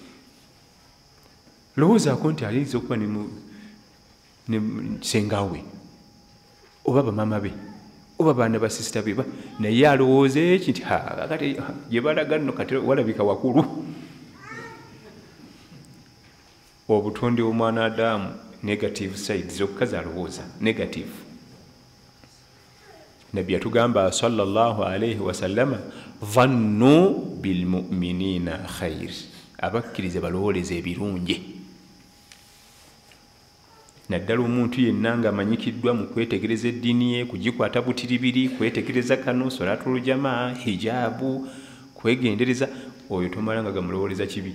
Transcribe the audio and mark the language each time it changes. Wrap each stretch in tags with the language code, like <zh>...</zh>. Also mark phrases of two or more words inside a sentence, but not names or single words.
<lg>Lowoozaako nti ayinza okuba ne sengawe oba bamama be oba baana basisita be naye alowooza eki nti kati gye balaga nno kati walabika wakulu. Obutonde bw'omwana Adamu</lg> <en>negative side</en> <lg>zokka zalowooza negative. Nabbi yatugamba</lg> <ar>صلى الله عليه وسلم ظنوا بالمؤمنين خير,</ar> <lg>abakkiriza balowooleza ebirungi. Naddala omuntu yenna ng'amanyikiddwa mu kwetegereza eddiini ye, kugikwata butiribiri, kwetegereza kano</lg> <ar>صلاة الجماعة,</ar> <lg>hijaabu, kwegendereza, oyo tomala nga gamulowooleza kibi.</lg>